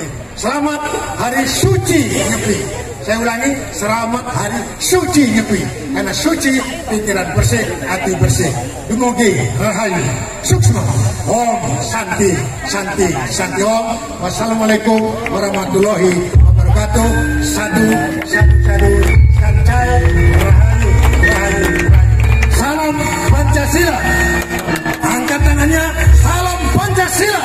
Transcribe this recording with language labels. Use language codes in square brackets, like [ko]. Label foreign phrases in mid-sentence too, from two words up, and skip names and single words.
[id] Selamat Hari Suci Nyepi. Saya ulangi, selamat Hari Suci Nyepi. Karena suci, pikiran bersih, hati bersih. [ban] Dumugi Rahayu Suksma. Om Santi, Santi, Santi Om. [ar] والسلام عليكم ورحمة الله وبركاته. [ban] Sadu, sadu, sadu, sancai, Rahayu, Rahayu, Rahayu. [id] Salam Pancasila. Angkat tangannya, salam Pancasila.